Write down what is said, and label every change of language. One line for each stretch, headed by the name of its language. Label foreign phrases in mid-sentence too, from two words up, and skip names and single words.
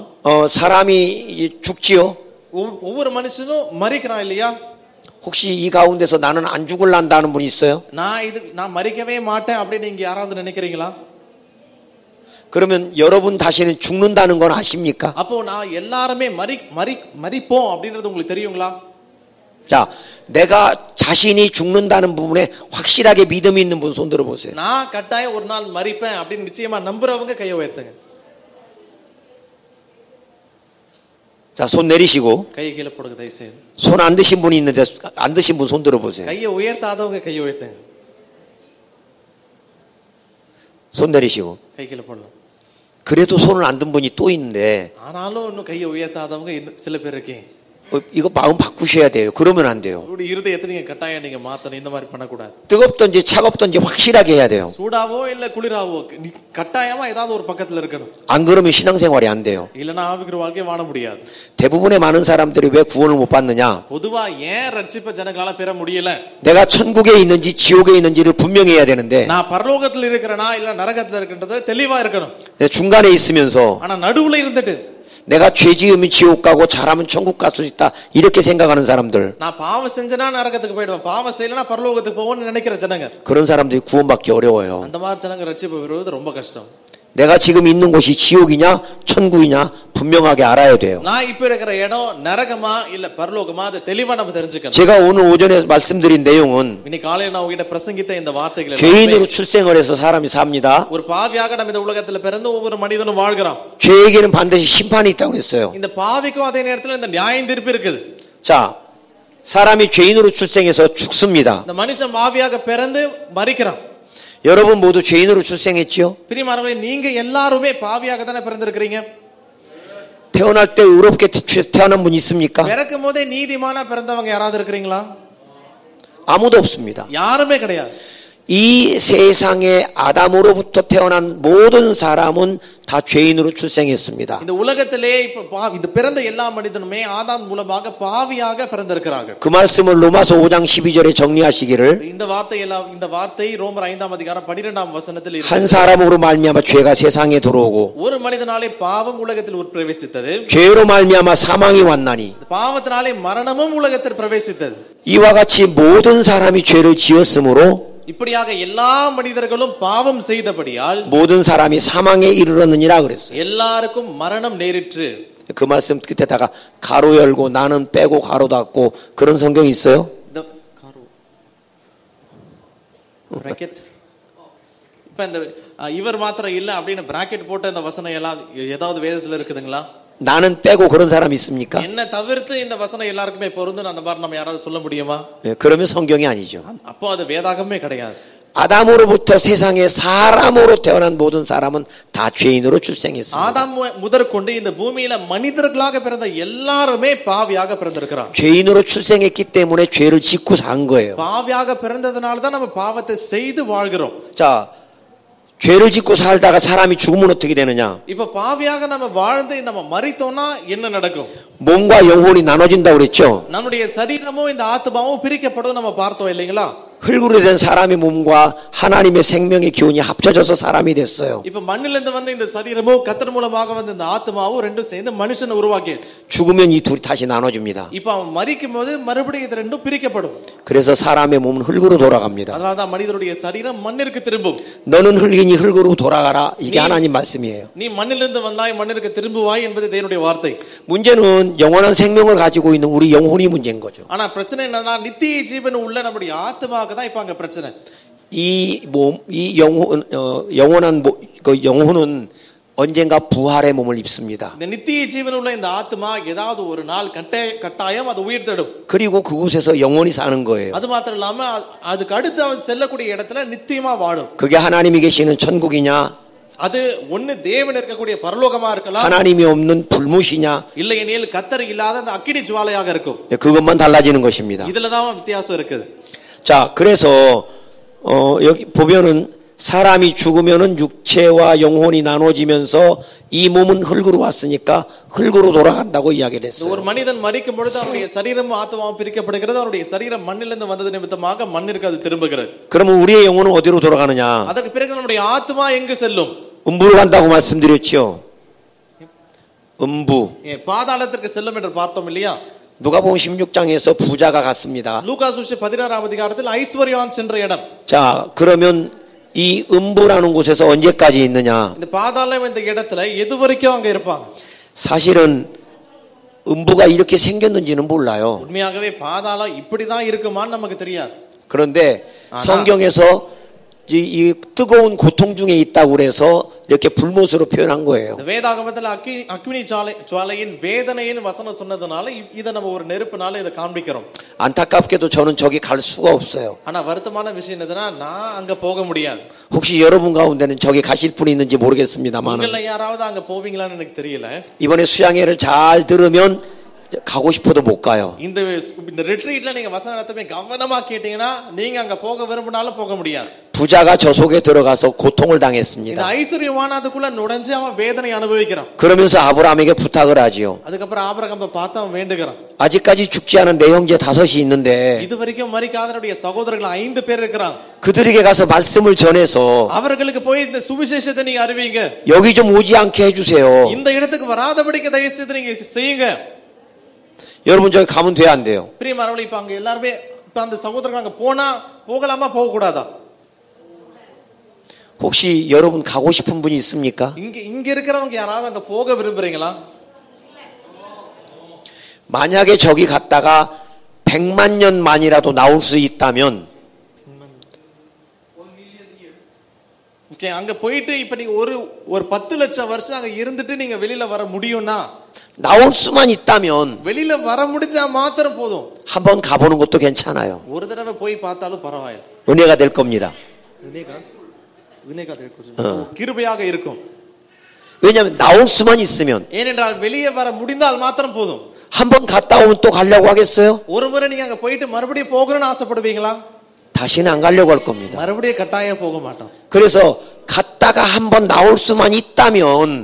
Korean: 사람이 죽지요.
Tamil: ஒவ்வொரு மனுஷனும் மரிக்கிறான் இல்லையா?
Korean: 혹시 이 가운데서 나는 안 죽을란다는 분이 있어요?
Tamil: நான் மரிக்கவே மாட்டேன் அப்படி நீங்க யாராவது நினைக்கிறீங்களா?
Korean: 그러면 여러분 다시는 죽는다는 건 아십니까?
Tamil: அப்போ நான் எல்லாரும் மரிப்போம் அப்படின்றது உங்களுக்கு தெரியுங்களா?
Korean: 자, 내가 자신이 죽는다는 부분에 확실하게 믿음이 있는 분 손 들어 보세요.
Tamil: நான் கட்டாயம் ஒரு நாள் மரிப்பேன் அப்படி நிச்சயமா நம்புறவங்க கையை உயர்த்துங்க.
Korean: 자, 손 내리시고.
Tamil: கையை கீழ போடுங்க தயவுசெய்து.
Korean: 손 안 드신 분이 있는데 안 드신 분 손 들어 보세요.
Tamil: கையை உயர்த்தாதவங்க கையை உயர்த்துங்க.
Korean: 손 내리시고.
Tamil: கை கீழ போடலாம்.
Korean: 그래도 손을 안 든 분이 또 있는데.
Tamil: ஆனாலும் இன்னும் கையை உயர்த்தாதவங்க சில பேர் இருக்கீங்க.
Korean: 이거 마음 바꾸셔야 돼요. 그러면 안 돼요.
Tamil: 우리 இருதயத்தை நீங்க கட்டாயம் நீங்க மாத்தணும். இந்த மாதிரி பண்ண கூடாது.
Korean: 뜨겁든지 차갑든지 확실하게 해야 돼요.
Tamil: சூடாவோ இல்ல குளிராவோ கட்டாயமா ஏதாவது ஒரு பக்கத்துல இருக்கணும்.
Korean: 안 그러면 신앙생활이 안 돼요.
Tamil: இல்லனா ஆவிக்குரிய வாழ்க்கை வாழ முடியாது.
Korean: 대부분의 많은 사람들이 왜 구원을 못 받느냐?
Tamil: பொதுவா ஏன் ரட்சிப்பை ஜனங்களால பெற முடியல?
Korean: 내가 천국에 있는지 지옥에 있는지를 분명히 해야 되는데.
Tamil: நான் பரலோகத்துல இருக்கறனா இல்ல நரகத்துல இருக்கறது தெளிவா இருக்கணும்.
Korean: 중간에 있으면서
Tamil: ஆனா நடுவுல இருந்துட்டு
Korean: 내가 죄 지으면 지옥 가고 잘하면 천국 갈 수 있다 이렇게 생각하는 사람들.
Tamil: நான் பாவம் செஞ்சனா நரகத்துக்கு போய்டுவேன். பாவம் செய்யலனா பரலோகத்துக்கு போவேன்னு நினைக்கிற ஜனங்க.
Korean: 그런 사람들이 구원받기 어려워요.
Tamil: அந்த மாதிரி ஜனங்க ரட்சிப்பு பெறுவது ரொம்ப கஷ்டம்.
Korean: 내가 지금 있는 곳이 지옥이냐 천국이냐 분명하게 알아야 돼요.
Tamil: நான் இப்ப இருக்கிற இடம் நரகமா இல்ல பரலோகமா அது தெளிவா நம்ம தெரிஞ்சுக்கணும்.
Korean: 제가 오늘 오전에 말씀드린 내용은
Tamil: இன்னைக்கு காலையில நான் உங்ககிட்ட பிரசங்கித்த இந்த வார்த்தைகள்
Korean: 죄인으로 출생을 해서 사람이 삽니다.
Tamil: ஒரு பாவியாக நம்ம இந்த உலகத்துல பிறந்து ஒவ்வொரு மனிதனும் வாழ்கிறான்.
Korean: 죄에게는 반드시 심판이 있다고 그랬어요.
Tamil: இந்த பாவிக்கும் அதே நேரத்துல இந்த நியாய தீர்ப்பு இருக்குது.
Korean: 자, 사람이 죄인으로 출생해서 죽습니다.
Tamil: இந்த மனுஷன் பாவியாக பிறந்து மரிக்கிறான்.
Korean: 여러분 모두 죄인으로 출생했지요?
Tamil: பிரியமானவர்களே, நீங்க எல்லாருமே பாவியாக தானே பிறந்திருக்கிறீங்க.
Korean: 태어날 때 의롭게 태어난 분 있습니까?
Tamil: பிறக்கும் போதே நீதிமானா பிறந்தவங்க யாராவது இருக்கிறீங்களா?
Korean: 아무도 없습니다.
Tamil: யாருமே கிடையாது.
Korean: 이 세상에 아담으로부터 태어난 모든 사람은 다 죄인으로 출생했습니다.
Tamil: இந்த உலகத்திலே இந்த பிறந்த எல்லா மனிதனுமே ஆதாம் மூலமாக பாவியாக பிறந்திருக்கிறார்கள்.
Korean: 그 말씀을 로마서 5장 12절에 정리하시기를
Tamil: இந்த வார்த்தை ரோமர் 5ஆம் அதிகாரம் 12ஆம் வசனத்தில் இருக்கு.
Korean: 한 사람으로 말미암아 죄가 세상에 들어오고
Tamil: ஒரு மனிதனாலே பாவம் உலகத்தில் பிரவேசித்தது.
Korean: 죄로 말미암아 사망이 왔나니
Tamil: பாவத்தினாலே மரணமும் உலகத்தில் பிரவேசித்தது.
Korean: 이와 같이 모든 사람이 죄를 지었으므로
Tamil: இப்படியாக எல்லா மனிதர்களும் பாவம் செய்தபடியால்
Korean: 모든 사람이 사망에 이르렀느니라 그랬어요.
Tamil: எல்லாருக்கும் மரணம் நேரிற்று.
Korean: 그 말씀 끝에다가 가로 열고 나는 빼고 가로 닫고 그런 성경이 있어요?
Tamil: பிராக்கெட். இப்ப இந்த இவர் மாத்திரம் இல்ல அப்படின்னு பிராக்கெட் போட்ட இந்த வசனம் எல்லாம் ஏதாவது வேதத்துல இருக்குதுங்களா?
Korean: 나는 빼고 그런 사람 있습니까?
Tamil: என்ன தவிர்த்து இந்த வசனம் எல்லாருக்குமே பொருந்தும் அந்த மாதிரி நம்ம யாராவது சொல்ல முடியுமா?
Korean: 그러면 성경이 아니죠.
Tamil: அப்போ அது வேதாகமே கிடையாது.
Korean: 아담으로부터 세상에 사람으로 태어난 모든 사람은 다 죄인으로 출생했습니다.
Tamil: ஆதாம் முதற்கொண்டு இந்த பூமியில மனிதர்களாக பிறந்த எல்லாருமே பாவியாக பிறந்திருக்கிறாங்க.
Korean: 죄인으로 출생했기 때문에 죄를 짓고 산 거예요.
Tamil: பாவியாக பிறந்ததனால தான் நம்ம பாவத்தை செய்து வாழ்கிறோம்.
Korean: 자, 죄를 짓고 살다가 사람이 죽으면 어떻게 되느냐?
Tamil: இப்ப பாவியாக நம்ம வாழ்ந்து நம்ம மரித்தோம்னா என்ன நடக்கும்?
Korean: 몸과 영혼이 나눠진다고 그랬죠?
Tamil: நம்முடைய சரீரமும் இந்த ஆத்மாவும் பிரிக்கப்படும் நம்ம பார்த்தோம் இல்லைங்களா?
Korean: 흙으로 된 사람의 몸과 하나님의 생명의 기운이 합쳐져서 사람이 됐어요.
Tamil: இப்ப மண்ணிலிருந்து வந்த இந்த சரீரமும் கர்த்தர் மூலமாக வந்த இந்த ஆத்மாவும் ரெண்டும் சேர்ந்து மனுஷனை உருவாக்கியது.
Korean: 죽으면 이 둘이 다시 나눠집니다.
Tamil: இப்ப அவன் மரிக்கும்போது மறுபடியும் இது ரெண்டும் பிரிக்கப்படும்.
Korean: 그래서 사람의 몸은 흙으로 돌아갑니다.
Tamil: அதனால தான் மனிதனுடைய சரீரம் மண்ணிற்கு திரும்பும்.
Korean: 너는 흙이니 흙으로 돌아가라. 이게 하나님 말씀이에요.
Tamil: நீ மண்ணிலிருந்து வந்தாய் மண்ணிற்கு திரும்புவாய் என்பது தேவனுடைய வார்த்தை.
Korean: 문제는 영원한 생명을 가지고 있는 우리 영혼이 문제인 거죠.
Tamil: ஆனா பிரச்சனை என்னன்னா நித்திய ஜீவன் உள்ள நம்முடைய ஆத்மாக்கு தான் இப்ப அங்க பிரச்சனை.
Korean: 이 영혼은 언젠가 부활의 몸을 입습니다.
Tamil: இந்த நித்திய ஜீவன் உள்ள இந்த ஆத்மா ஏதாவது ஒரு நாள் கட்டாயம் அது உயிர் தேடும்.
Korean: 그리고 그곳에서 영원히 사는 거예요.
Tamil: அது மாத்திரம் இல்லாம அதுக்கு அடுத்து அவன் செல்லக்கூடிய இடத்துல நித்தியமா வாழும்.
Korean: 그게 하나님이 계시는 천국이냐?
Tamil: அது ஒன்னு தேவன் இருக்கக்கூடிய பரலோகமா இருக்கலாம்.
Korean: 하나님이 없는 불못이냐?
Tamil: இல்லையெனில் கர்த்தர் இல்லாத அந்த அக்கினி ஜுவாலையாக இருக்கும்.
Korean: 그것만 달라지는 것입니다.
Tamil: இதுல தான் வித்தியாசம் இருக்குது.
Korean: 자, 그래서 여기 보면은 사람이 죽으면은 육체와 영혼이 나눠지면서 이 몸은 흙으로 왔으니까 흙으로 돌아간다고 이야기를 했어요.
Tamil: ஒரு மனிதன் மரிக்கும் பொழுது அவனுடைய சரீரமும் ஆத்மாவும் பிரிக்கப்படுகிறது. அவனுடைய சரீரம் மண்ணிலிருந்து வந்தது நிமித்தமாக மண்ணிற்கு அது திரும்புகிறது.
Korean: 그러면 우리의 영혼은 어디로 돌아가느냐?
Tamil: அதற்கு பிறகு நம்முடைய ஆத்மா எங்கு செல்லும்?
Korean: 음부로 간다고 말씀드렸죠. 음부.
Tamil: பாதாளத்திற்கு செல்லும் என்று பார்த்தோம் இல்லையா?
Korean: 누가복음 16장에서 부자가 갔습니다.
Tamil: லூகாஸ் 16ஆம் அதிகாரத்தில் ஐஸ்வர்யவான் சென்ற இடம்.
Korean: 자, 그러면 이 음부라는 곳에서 언제까지 있느냐?
Tamil: இந்த பாதாளம் இந்த இடத்துல எது வரைக்கும் அங்க இருப்பாங்க?
Korean: 사실은 음부가 이렇게 생겼는지는 몰라요.
Tamil: உண்மையாகவே பாதாளம் இப்படி தான் இருக்குமான்னு நமக்கு தெரியாது.
Korean: 그런데 성경에서 이 뜨거운 고통 중에 있다고 그래서 이렇게 불못으로 표현한 거예요.
Tamil: வேதாகமத்தில் அக்னி ஜுவாலையின் வேதனையின் வசனம் சொன்னதனால இத நம்ம ஒரு நெருப்புனால இத காண்பிக்கிறோம்.
Korean: 안타깝게도 저는 저기 갈 수가 없어요.
Tamil: ஆனா வருத்தமான விஷயம் என்னதுன்னா நான் அங்க போக முடியாது.
Korean: 혹시 여러분 가운데는 저기 가실 분이 있는지 모르겠습니다만
Tamil: உங்கள யாராவது அங்க போவீங்களான்னு எனக்கு தெரியல.
Korean: 이번에 수양회를 잘 들으면 가고 싶어도 못 가요.
Tamil: இந்த ரிட்ரீட்ல நீங்க வசனத்தை கவனமா கேட்டீங்கன்னா நீங்க அங்க போக விரும்பினாலும் போக முடியாது.
Korean: 부자가 저 속에 들어가서 고통을
Tamil: இந்த
Korean: 당했습니다.
Tamil: ஐஸ்வர்யவான் அதுக்குள்ள நுழைஞ்சு அவன் வேதனை அனுபவிக்கிறான்.
Korean: 그러면서 아브라함에게 부탁을 하지요.
Tamil: அதுக்கப்புறம் ஆபிரகாமை பார்த்து அவன் வேண்டுகிறான்.
Korean: 아직까지 죽지 않은 내 형제 5이 있는데
Tamil: இதுவரைக்கும் மரிக்காதவருடைய சகோதரர்கள் 5 பேர் இருக்கிறாங்க.
Korean: 그들에게 가서 말씀을 전해서
Tamil: அவர்களுக்கு போய் இந்த சுவிசேஷத்தை நீங்க அறிவிங்க.
Korean: 여기 좀 오지 않게 해주세요.
Tamil: இந்த இடத்துக்கு வராதபடிக்கு தயவு செய்து நீங்க செய்யுங்க.
Korean: 여러분 저기 가면 돼야 안 돼요?
Tamil: பிரியமானவர்களே, இப்ப அங்க எல்லாரும் இப்ப அந்த சகோதரர்கள் அங்க போகலாமா போக கூடாதா?
Korean: 혹시 여러분 가고 싶은 분이 있습니까?
Tamil: இங்க இருக்கிறவங்க யாராவது அங்க போக விரும்புறீங்களா?
Korean: 만약에 저기 갔다가 100만 년 만이라도 나올 수 있다면
Tamil: அங்க போயிட்டு இப்ப நீங்க ஒரு 10 லட்சம் வருஷம் அங்க இருந்துட்டு நீங்க வெளியில வர முடியும்னா
Korean: 나올 수만 있다면
Tamil: வெளியில வர முடிஞ்சா மாத்திரம் போதும்.
Korean: 한번 가보는 것도 괜찮아요.
Tamil: ஒரு தடவை போய் பார்த்தாலும் பரவாயில்லை.
Korean: 은혜가 될 겁니다.
Tamil: வினேகா 될 거죠. கிருபையாக இருக்கும்.
Korean: 왜냐하면 나올 수만 있으면
Tamil: ஏனென்றால் வெளியே வர முடிந்தால் மாத்திரம் போதும்.
Korean: 한번 갔다 오면 또 가려고 하겠어요?
Tamil: ஒரு முறை நீங்க அங்க போயிட்டு மறுபடியும் போகணும்னு ஆசைப்படுவீங்களா?
Korean: 다시는 안 가려고 할 겁니다.
Tamil: மறுபடியும் கட்டாயம் போக மாட்டோம்.
Korean: 그래서 갔다가 한번 나올 수만 있다면